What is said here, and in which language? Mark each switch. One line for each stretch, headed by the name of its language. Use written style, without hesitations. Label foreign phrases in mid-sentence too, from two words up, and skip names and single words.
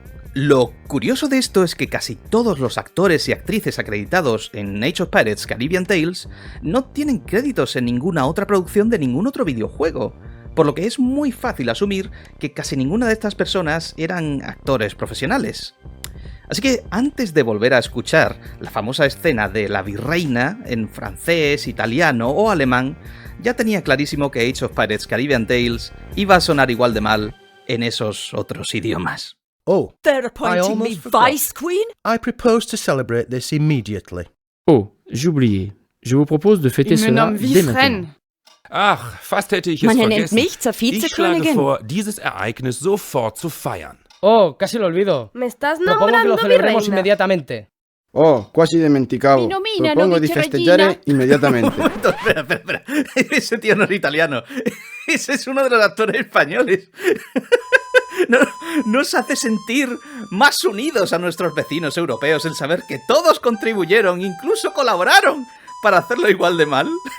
Spanish: Lo curioso de esto es que casi todos los actores y actrices acreditados en Age of Pirates Caribbean Tales no tienen créditos en ninguna otra producción de ningún otro videojuego, por lo que es muy fácil asumir que casi ninguna de estas personas eran actores profesionales. Así que antes de volver a escuchar la famosa escena de la virreina en francés, italiano o alemán, ya tenía clarísimo que Age of Pirates Caribbean Tales iba a sonar igual de mal en esos otros idiomas. Oh,
English: They're appointing me Vice Queen? I propose to celebrate this immediately.
French: Oh, j'ai oublié. Je vous propose de fêter cela dès maintenant.
German: Ach, fast hätte ich es Man nennt vergessen. mich zur Ich schlage Vizekönigin. vor, dieses Ereignis sofort zu feiern.
Spanish: Oh, casi lo olvido. Me estás Propongo que lo nombrando mi celebremos reina. inmediatamente.
Italian: Oh, quasi dimenticavo. Nomina, Propongo no di dice festeggiare regina. immediatamente.
Spanish: Espera. Ese tío no es italiano. Ese es uno de los actores españoles. Nos hace sentir más unidos a nuestros vecinos europeos el saber que todos contribuyeron, incluso colaboraron, para hacerlo igual de mal.